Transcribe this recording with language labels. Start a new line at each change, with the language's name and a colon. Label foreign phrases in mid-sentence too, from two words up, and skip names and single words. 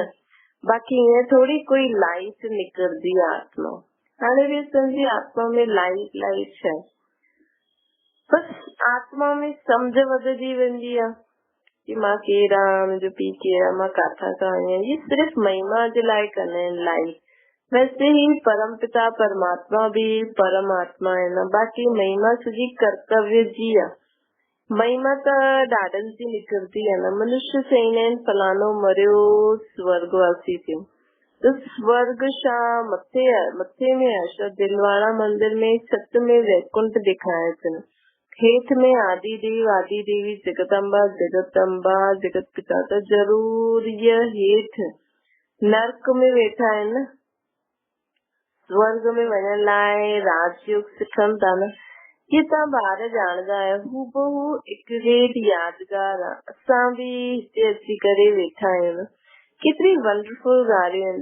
Sindhi: बाक़ी हीअं थोड़ी कोई लाइट निकिरंदी आहे आत्मा। हाणे बि असांजी आत्मा में लाइट छा आहे। बसि आत्मा में सम्झ वधंदी वेंदी आहे कि मां केरु आहियां, मुंहिंजो पीउ केरु आहे, मां किथां खां आई आहियां। ये सिर्फ़ महिमा जे लाइ कंदा आहिनि लाइट।
Hindi: वैसे ही परम पिता परमात्मा भी परमात्मा है न।
Sindhi: बाक़ी महिमा सॼी कर्तव्य जी आहे। महिमा त ॾाढनि जी निकिरंदी आहे न। मनुष्य चईंदा आहिनि फलानो मरियो स्वर्गवासी थियो। त स्वर्ग छा मथे में आहे छा? दिलवाड़ा मंदिर में छत में वैकुंठ ॾेखारे अथनि। हेठ में आदि देवी जगदम्बा जगत पिता। त जरूर इहा हेठ नर्क में वेठा आहिनि न। स्वर्ग में वञण लाइ राजयोग सिखनि था न। ये तव्हां ॿार ॼाणदा आहियो। हूबहू हिकु हेठ यादगार आहे। असां बि हिते अची करे वेठा आहियूं न। केतिरी वंडरफुल ॻाल्हियूं आहिनि।